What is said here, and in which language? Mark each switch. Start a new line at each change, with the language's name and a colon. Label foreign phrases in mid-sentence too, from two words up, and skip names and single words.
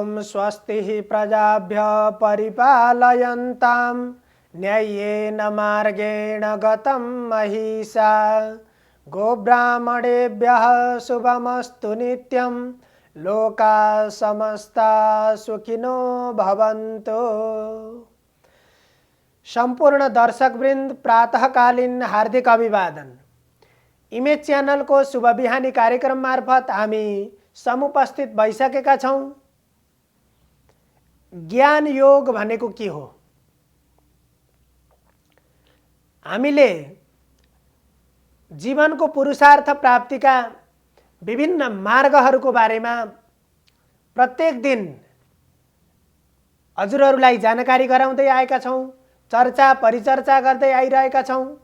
Sanskrit: स्वस्तिः प्रजाभ्यः परिपालयन्तां न्याय्येन मार्गेण गतं महिषा गोब्राह्मणेभ्यः शुभमस्तु नित्यं लोकाः समस्ताः सुखिनो भवन्तु।
Nepali: संपूर्ण दर्शकवृन्द प्रातःकालीन हार्दिक अभिवादन। इमेज च्यानल को शुभ बिहानी कार्यक्रम मार्फत हामी समुपस्थित भइसकेका छौं। ज्ञान योग भनेको के हो? हामीले जीवनको पुरुषार्थ प्राप्तिका विभिन्न मार्गहरूको बारेमा प्रत्येक दिन हजुरहरूलाई जानकारी गराउँदै आएका छौं, चर्चा परिचर्चा गर्दै आइरहेका छौं।